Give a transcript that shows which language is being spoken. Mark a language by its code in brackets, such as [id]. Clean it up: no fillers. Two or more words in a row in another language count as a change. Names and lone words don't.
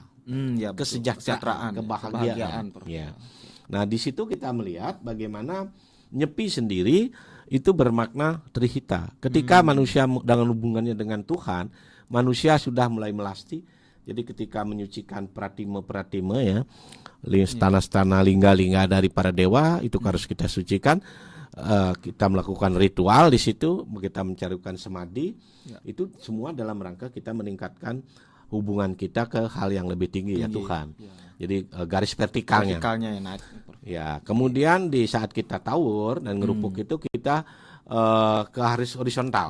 [id] Ya, betul. kesejahteraan, kebahagiaan. Prof. Ya. Nah, di situ kita melihat bagaimana nyepi sendiri itu bermakna trihita. Ketika manusia dengan hubungannya dengan Tuhan, manusia sudah mulai melasti. Jadi ketika menyucikan pratime-pratime ya, stana-stana lingga-lingga dari para dewa itu harus kita sucikan. Kita melakukan ritual di situ, kita mencarikan samadhi. Itu semua dalam rangka kita meningkatkan hubungan kita ke hal yang lebih tinggi ya Tuhan. Jadi garis vertikalnya yang naik. Ya, kemudian di saat kita tawur dan ngerupuk itu kita ke garis horizontal.